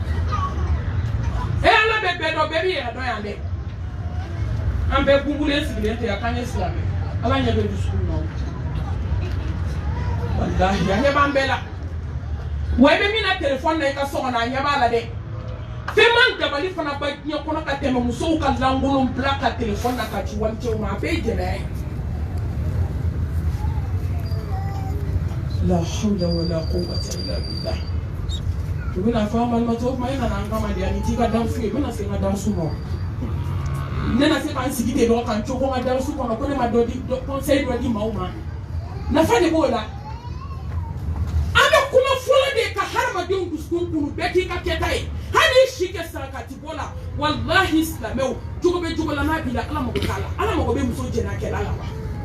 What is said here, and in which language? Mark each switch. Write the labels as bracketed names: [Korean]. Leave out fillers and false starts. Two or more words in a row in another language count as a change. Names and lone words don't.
[Bambara] ala bɛ bɛɛ dɔn bɛɛ b'i yɛrɛ dɔn yan dɛ an bɛɛ gungulen sigilen tɛ yan k'an ye silamɛ ala ɲɛ bɛ dusukun na walahi a ɲɛ b'an bɛɛ la wa i bɛ min na telefɔni na i ka so kɔnɔ a ɲɛ b'a la dɛ fɛn man dabali fana ba diɲɛ kɔnɔ ka tɛmɛ musow ka lankolon bila ka telefɔni na ka ci walicɛw ma a bɛɛ ye jɛnɛya ye [Arabic] لا حول ولا قوة إلا بالله [Bambara] u bɛna fɔ an balimatɔw kuma e nana an kama de ani t'i ka dansu ye n bɛna se n ka dansu ma ne na se k'an sigi ten dɔrɔn k'an cogo n ka dansu kɔnɔ ko ne ma conseil dɔ di maaw ma nafa de b'o la an bɛ kuma fɔlɔ de ka hadamadenw dusukun kunu bɛɛ k'i ka kɛta ye hali i si kɛ sarakati bɔ la walahi silamɛw jogo bɛ jogo la n'a b'i la ala mago t'a la ala mago bɛ muso jɛnɛkɛla la wa